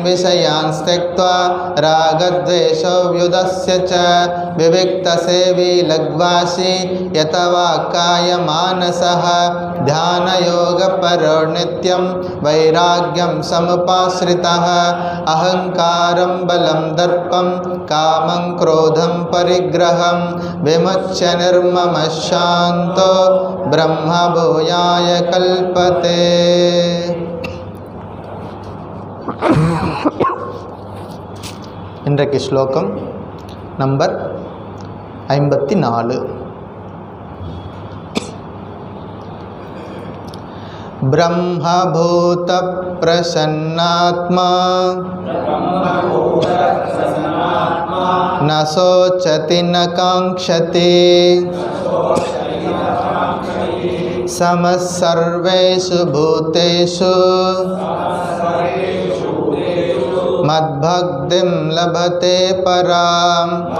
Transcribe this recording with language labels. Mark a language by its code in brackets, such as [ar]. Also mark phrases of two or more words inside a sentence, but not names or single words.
[sa] विषयान् त्यक्त्वा रागद्वेषव्युदस्य च विविक्तसेवी लघ्वासी यतवा कायमानसः ध्यानयोगपरो नित्यं वैराग्यं समुपाश्रितः अहङ्कारं बलं दर्पं कामं क्रोधं परिग्रहं विमुच्य निर्ममः शान्तो ब्रह्मभूयाय कल्पते. [ta] இன்றைக்கு ஸ்லோகம் நம்பர் 54. [sa] ब्रह्मभूत प्रसन्नात्मा न शोचति न काङ्क्षति समः सर्वेषु भूतेषु मद्भक्तिं लभते पराम्.